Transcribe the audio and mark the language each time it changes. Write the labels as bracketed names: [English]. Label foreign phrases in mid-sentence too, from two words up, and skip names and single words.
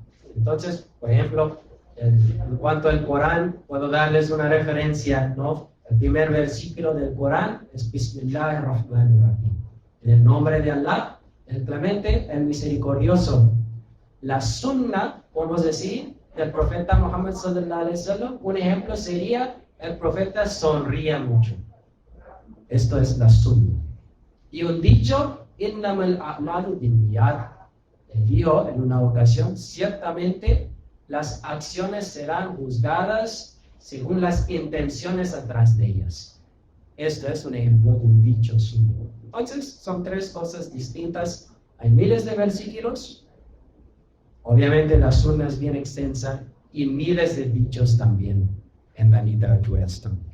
[Spanish] Entonces, por ejemplo, en cuanto al Corán, puedo darles una referencia, ¿no? El primer versículo del Corán es Bismillahir-Rahmanir-Rahim. En el nombre de Allah, el clemente, el misericordioso. La sunna, podemos decir, del profeta Muhammad [Arabic] صلى الله عليه وسلم, [Spanish] un ejemplo sería, el profeta sonríe mucho. Esto es la sunna. Y un dicho, [Arabic] إنما الأعمال بالنيات. [Spanish] Él dijo en una ocasión, ciertamente las acciones serán juzgadas según las intenciones atrás de ellas. Esto es un ejemplo de un dicho suyo. Entonces, son tres cosas distintas. Hay miles de versículos. Obviamente, la sunna es bien extensa y miles de dichos también en la literatura islámica.